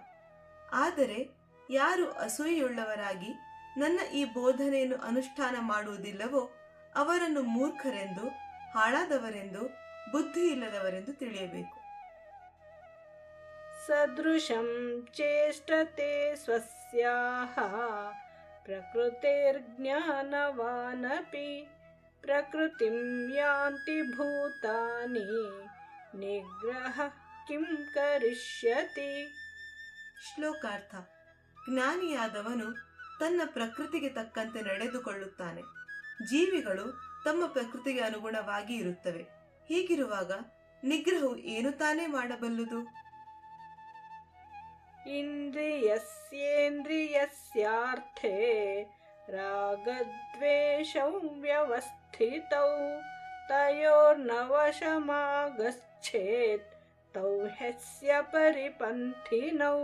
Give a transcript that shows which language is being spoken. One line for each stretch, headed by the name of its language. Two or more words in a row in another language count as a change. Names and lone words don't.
Kannada: ಆದರೆ ಯಾರು ಅಸೂಯೆಯುಳ್ಳವರಾಗಿ ನನ್ನ ಈ ಬೋಧನೆಯನ್ನು ಅನುಷ್ಠಾನ ಮಾಡುವುದಿಲ್ಲವೋ ಅವರನ್ನು ಮೂರ್ಖರೆಂದು, ಹಾಳಾದವರೆಂದು, ಬುದ್ಧಿ ಇಲ್ಲದವರೆಂದು ತಿಳಿಯಬೇಕು.
Sanskrit: ಸದೃಶಂ ಚೇಷ್ಟತೆ ಸ್ವಸ್ಯಾಹ ಪ್ರಕೃತಿರ್ಜ್ಞಾನವಾನಪಿ ಪ್ರಕೃತಿಂ ಯಾಂತಿ ಭೂತಾನಿ ನಿಗ್ರಹ ಕಿಂ ಕರಿಷ್ಯತಿ.
Kannada: ಶ್ಲೋಕಾರ್ಥ. ಜ್ಞಾನಿಯಾದವನು ತನ್ನ ಪ್ರಕೃತಿಗೆ ತಕ್ಕಂತೆ ನಡೆದುಕೊಳ್ಳುತ್ತಾನೆ. ಜೀವಿಗಳು ತಮ್ಮ ಪ್ರಕೃತಿಗೆ ಅನುಗುಣವಾಗಿ ಇರುತ್ತವೆ. ಹೀಗಿರುವಾಗ ನಿಗ್ರಹವು ಏನು ತಾನೇ ಮಾಡಬಲ್ಲುದು?
Sanskrit: ಇಂದ್ರಿಯಸ್ಯೇಂದ್ರಿಯಸ್ಯಾರ್ಥೇ ರಾಗದ್ವೇಷೌ ವ್ಯವಸ್ಥಿತೌ ತಯೋರ್ನವಶಮಾಗಚ್ಚೇತ್ ತೌ ಹ್ಯಸ್ಯ ಪರಿಪಂಥಿನೌ.